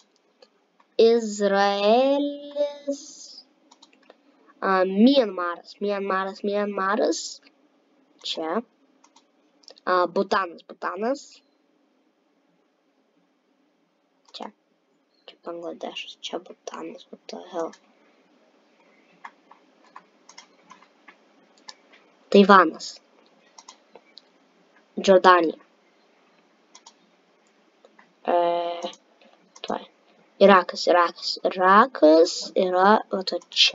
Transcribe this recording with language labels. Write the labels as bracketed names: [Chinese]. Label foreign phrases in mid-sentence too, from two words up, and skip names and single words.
[Lithuanian] Izraelis. Mianmaras. Čia. Butanas. Čia Bangladešas. Čia Butanas. [English] What the hell? [Lithuanian] Taivanas. Jordanija. Irakas yra čia.